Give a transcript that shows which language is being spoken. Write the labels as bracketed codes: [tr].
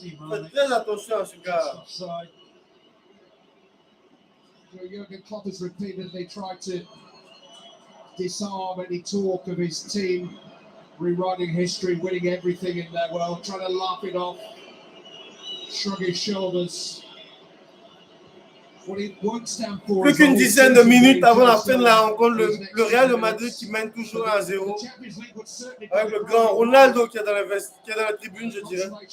[fr] Faites très attention à ce gars. [en] Jurgen Klopp has repeatedly tried to disarm any talk of his team rewriting history, winning everything in their world, trying to laugh it off, shrug his shoulders. What it won't stand for. [fr] Plus qu'une dizaine de minutes avant la fin de la rencontre, le Real de Madrid qui mène toujours 1-0 avec le grand Ronaldo qui est dans la tribune, je dirais.